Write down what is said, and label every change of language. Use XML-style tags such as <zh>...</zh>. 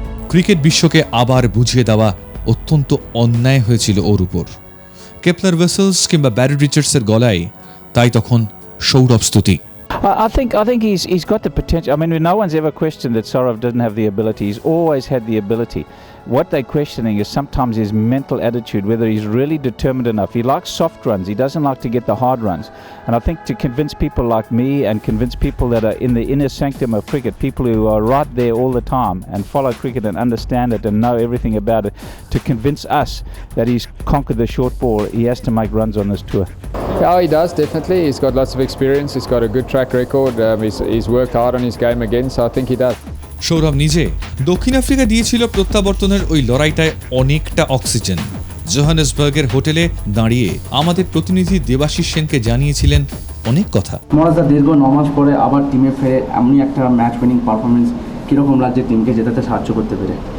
<bn>Cricket বিশ্বকে আবার বুঝিয়ে দেওয়া অত্যন্ত অন্যায় হয়েছিল ওর উপর। কেপলার ভেসেলস কিংবা ব্যারি রিচার্ডসের গলায় তাই তখন সৌরভ স্তুতি।</bn> <en>I think he's got the potential. I mean, no one's ever questioned that Saurav doesn't have the ability. He's always had the ability. What they're questioning is sometimes his mental attitude, whether he's really determined enough. He likes soft runs. He doesn't like to get the hard runs. And I think to convince people like me and convince people that are in the inner sanctum of cricket, people who are right there all the time and follow cricket and understand it and know everything about it, to convince us that he's conquered the short ball, he has to make runs on this tour. Yeah, he does, definitely. He's got lots of experience. He's got a good track record. He's worked hard on his game again, so I think he does.</en> <bn>Sourav নিজে দক্ষিণ Africa দিয়েছিল প্রত্যাবর্তনের ওই লড়াইটায় অনেকটা oxygen. জোহানেসবার্গের হোটেলে দাঁড়িয়ে আমাদের প্রতিনিধি দেবাশিস সেনকে জানিয়েছিলেন অনেক কথা। মহারাজদা দীর্ঘ 9 মাস পরে আবার টিমে ফিরে এমনি একটা ম্যাচ উইনিং পারফরমেন্স, কীরকম লাগছে টিমকে জেতাতে সাহায্য করতে পেরে?</bn>